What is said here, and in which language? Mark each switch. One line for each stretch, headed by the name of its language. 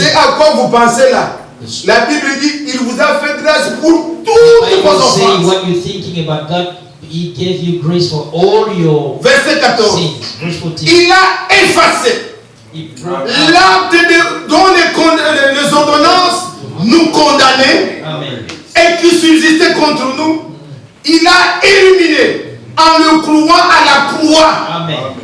French: C'est à quoi vous pensez là? La Bible dit, il vous a fait grâce pour toutes vos offenses.
English: What you're thinking about God, He gave you grace for all your
French: Verset 14.
English: sins. Verse 14.
French: Il a effacé l'acte dont les ordonnances nous condamnaient et qui subsistait contre nous. Il a éliminé en le clouant à la croix. Amen.